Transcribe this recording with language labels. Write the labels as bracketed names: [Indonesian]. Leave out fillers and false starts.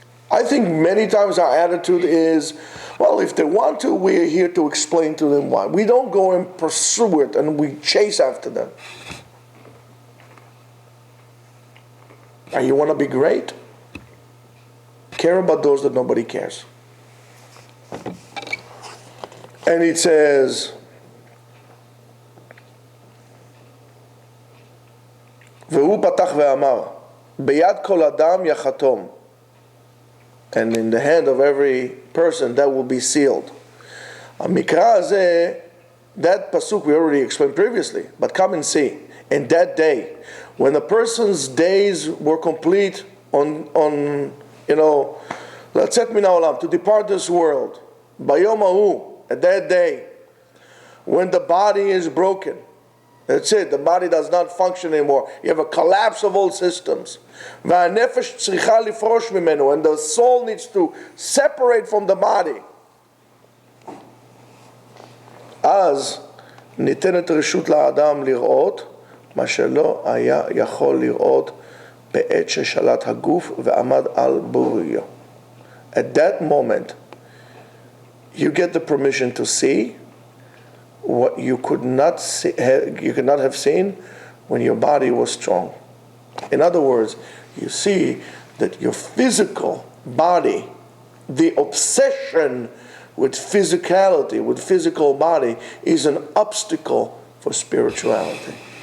[English] I think many times our attitude is, well, if they want to, we're here to explain to them why. We don't go and pursue it and we chase after them. And you want to be great? Care about those that nobody cares. And it says, [Hebrew] והוא פתח ואמר, ביד כל אדם יחתום. [English] And in the hand of every person that will be sealed. [Hebrew] המקרא הזה, [English] that pasuk we already explained previously, but come and see. In that day, when a person's days were complete on [Hebrew] לצאת מן העולם, [English] to depart this world, [Hebrew] ביום ההוא, [English] at that day, when the body is broken, that's it, the body does not function anymore. You have a collapse of all systems. [Hebrew] והנפש צריכה לפרוש ממנו, [English] and the soul needs to separate from the body. [Hebrew] אז ניתנת רשות לאדם לראות מה שלא היה יכול לראות בעת ששלט הגוף ועמד על בוריו. [English] At that moment, you get the permission to see what you could not have seen when your body was strong. In other words, you see that your physical body, the obsession with physicality, with physical body, is an obstacle for spirituality.